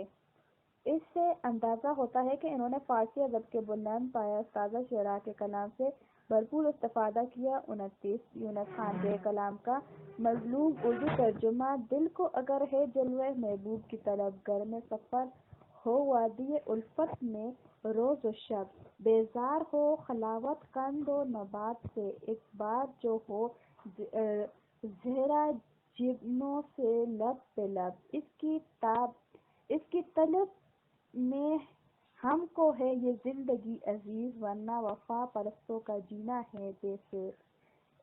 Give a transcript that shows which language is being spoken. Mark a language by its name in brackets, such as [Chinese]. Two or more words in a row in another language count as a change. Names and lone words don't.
[Urdu] اس سے اندازہ ہوتا ہے کہ انہوں نے فارسی ادب کے بلند پایہ تازہ شعراء کے کلام سے بھرپور استفادہ کیا۔ 29 یونس خان کے کلام کا مظلوم اردو ترجمہ: دل کو اگر ہے جلوہ محبوب کی طلب، گر میں سفر ہو وادی الفت میں روز و شب، بیزار ہو خلوت قند و نبات سے، ایک بات جو ہو زہرہ جبینوں سے لب پہ لب، اس کی طلب میں ہم کو ہے یہ زندگی عزیز، ورنہ وفا پرستوں کا جینا ہے بے فکر۔